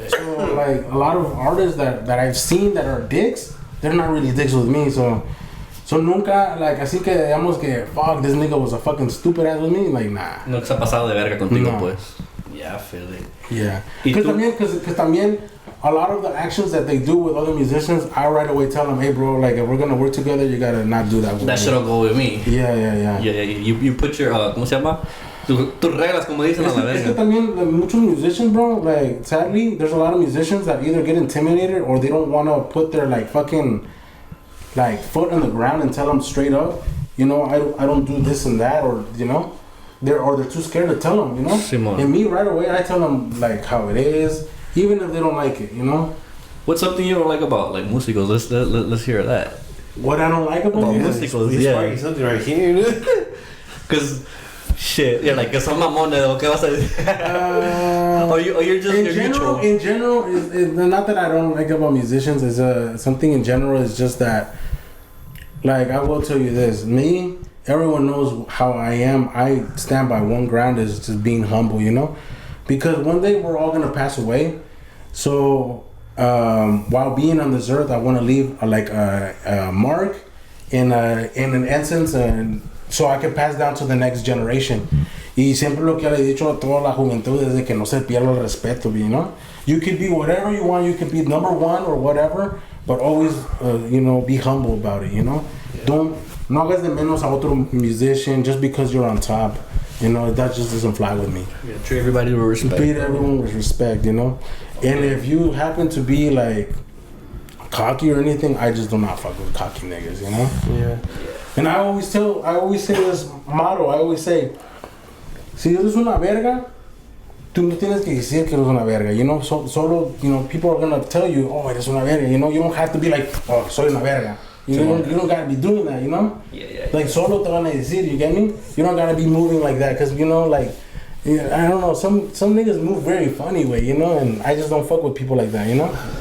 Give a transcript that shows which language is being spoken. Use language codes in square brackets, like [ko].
[en] So, like, a lot of artists that I've seen that are dicks, they're not really dicks with me, so [es] nunca, [en] like, [es] así que digamos que, [en] fuck, this nigga was a fucking stupid ass with me, like, nah. [es] No se ha pasado de verga contigo, No. pues. [en] Yeah, I feel it. Yeah. [es] ¿Y tú? [en] Because [es] también, [en] a lot of the actions that they do with other musicians, I right away tell them, hey, bro, like, if we're gonna work together, you gotta not do that with me. That shit don't go with me. Yeah. You put your, [es] ¿cómo se llama? Tus reglas, como dicen a la Es que verga. también, [en] like, [es] muchos [en] musicians, bro, like, sadly, there's a lot of musicians that either get intimidated or they don't want to put their, like, fucking, like, foot on the ground and tell them straight up, you know, I don't do this and that, or, you know, they're too scared to tell them, you know. [es] Simón. [en] And me, right away, I tell them, like, how it is, even if they don't like it, you know. What's something you don't like about, like, [es] músicos? [en] Let's hear that. What I don't like about About music. [es] músicos, [en] He's yeah. fighting something right here. Cause, shit, you're like, [es] que son mamones, ¿o qué vas a decir? [en] Or you're just, you're neutral. In general, is not that I don't like about musicians. Is something in general is just that, like, I will tell you this. Me, everyone knows how I am. I stand by one ground is just being humble, you know, because one day we're all gonna pass away. So while being on this earth, I want to leave a mark in an essence, and so I can pass down to the next generation. [es] Y siempre lo que le he dicho a toda la juventud es de que no se pierda el respeto, [en] you know. You could be whatever you want. You could be number one or whatever, but always, you know, be humble about it, you know. Yeah. [es] No hagas de menos a otro [en] musician just because you're on top. You know, that just doesn't fly with me. Yeah, treat everybody with respect. Treat everyone with respect, you know. And if you happen to be like cocky or anything, I just do not fuck with cocky niggas, you know. Yeah. And I always say this motto. I always say, [es] si eres una verga, tú no tienes que decir que eres una verga. [en] You know, [es] solo, [en] you know, people are gonna tell you, oh, [es] eres una verga. [en] You know, you don't have to be like, oh, [es] soy una verga. [en] You don't gotta be doing that, you know? Yeah. Like, [es] solo te van a decir, [en] you get me? You don't gotta be moving like that, because, you know, like, I don't know, some niggas move very funny way, you know? And I just don't fuck with people like that, you know?